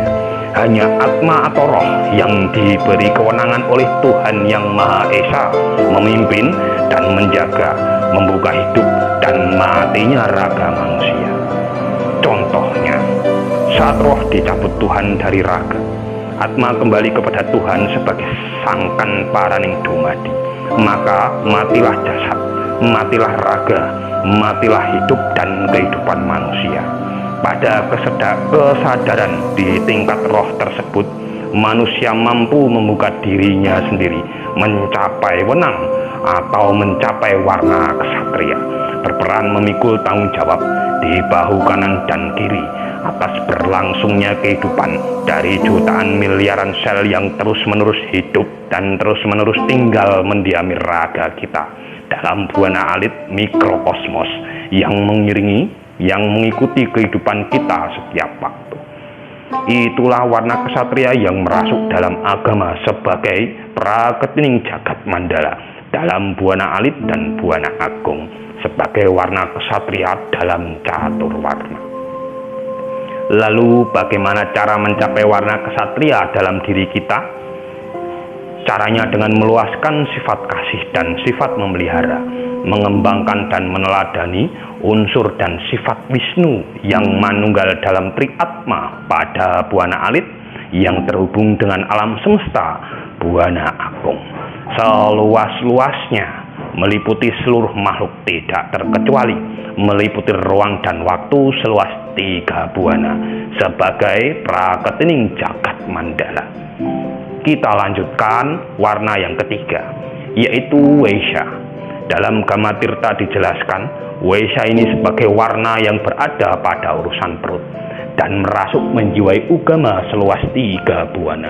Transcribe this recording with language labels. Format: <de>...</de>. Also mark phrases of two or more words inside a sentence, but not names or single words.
<id>Hanya atma atau roh yang diberi kewenangan oleh Tuhan Yang Maha Esa memimpin dan menjaga, membuka hidup dan matinya raga manusia. Contohnya, saat roh dicabut Tuhan dari raga, atma kembali kepada Tuhan sebagai</id> <jv>sangkan paraning dumadi,</jv> <id>maka matilah jasad, matilah raga, matilah hidup dan kehidupan manusia. Pada kesadaran di tingkat roh tersebut, manusia mampu membuka dirinya sendiri mencapai wenang atau mencapai warna kesatria, berperan memikul tanggung jawab di bahu kanan dan kiri atas berlangsungnya kehidupan dari jutaan miliaran sel yang terus-menerus hidup dan terus-menerus tinggal mendiami raga kita dalam buana alit mikrokosmos yang mengikuti kehidupan kita setiap waktu. Itulah warna kesatria yang merasuk dalam agama sebagai praketing jagat mandala dalam buana alit dan buana agung sebagai warna kesatria dalam catur warna. Lalu bagaimana cara mencapai warna kesatria dalam diri kita? Caranya dengan meluaskan sifat kasih dan sifat memelihara, mengembangkan dan meneladani unsur dan sifat Wisnu yang manunggal dalam Triatma pada buana alit yang terhubung dengan alam semesta buana agung seluas-luasnya, meliputi seluruh makhluk tidak terkecuali, meliputi ruang dan waktu seluas 3 buana sebagai praketing jagat mandala. Kita lanjutkan warna yang ketiga, yaitu Waisya. Dalam Gama Tirta dijelaskan, Waisya ini sebagai warna yang berada pada urusan perut dan merasuk menjiwai Ugama seluas 3 buana.</id>